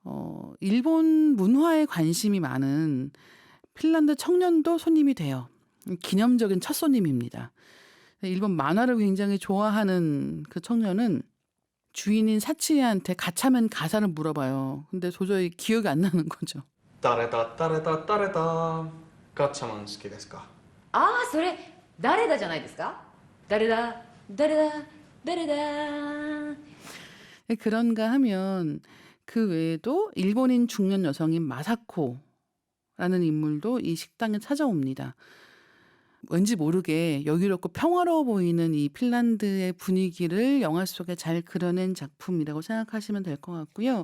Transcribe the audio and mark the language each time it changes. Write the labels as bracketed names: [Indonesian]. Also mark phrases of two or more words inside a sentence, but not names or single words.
[Korean] 일본 문화에 관심이 많은 핀란드 청년도 손님이 돼요. 기념적인 첫 손님입니다. 일본 만화를 굉장히 좋아하는 그 청년은 주인인 사치에한테 가차면 가사를 물어봐요. 근데 도저히 기억이 안 나는 거죠. [Japanese] 誰だ誰だ誰だガッチャマン好きですか？ああ、それ、誰だじゃないですか？誰だ誰だ誰だ。 [Korean] 그런가 하면 그 외에도 일본인 중년 여성인 마사코라는 인물도 이 식당에 찾아옵니다. 왠지 모르게 여유롭고 평화로워 보이는 이 핀란드의 분위기를 영화 속에 잘 그려낸 작품이라고 생각하시면 될 것 같고요.